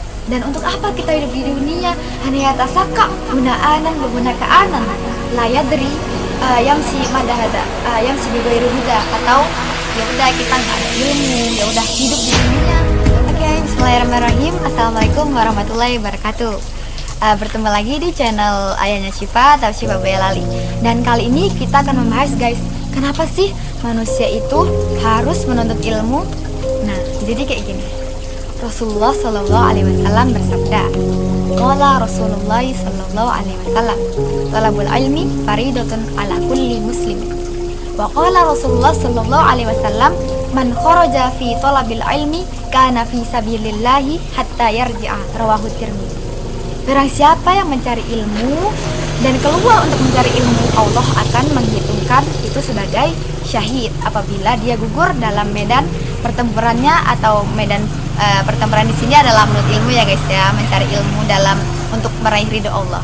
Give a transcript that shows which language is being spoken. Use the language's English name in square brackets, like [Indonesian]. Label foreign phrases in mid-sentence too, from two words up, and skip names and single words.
[Indonesian] Dan untuk apa kita hidup di dunia? Hanya yatasaka gunaanan kegunakaanan layadri yang si madahada yang si bigairu huda, atau ya udah kita nggak ada ilmu, ya udah hidup di dunia. Oke, [Arabic] بسم الله الرحمن الرحيم. السلام عليكم ورحمة الله وبركاته. [Indonesian] Bertemu lagi di channel Ayahnya Syifa atau Syifa Boyolali. Dan kali ini kita akan membahas, guys, kenapa sih manusia itu harus menuntut ilmu? Nah, jadi kayak gini. [Arabic] رسول الله صلى الله عليه وسلم bersabda, قال رسول الله صلى الله عليه وسلم طلب العلم فريضة على كل مسلم. وقال رسول الله صلى الله عليه وسلم من خرج في طلب العلم كان في سبيل الله حتى يرجع رواه الترمذي. [Indonesian] Barang siapa yang mencari ilmu dan keluar untuk mencari ilmu, Allah akan menghitungkan itu sebagai syahid apabila dia gugur dalam medan pertempurannya, atau medan pertempuran di sini adalah menurut ilmu ya guys ya, mencari ilmu dalam untuk meraih ridho Allah.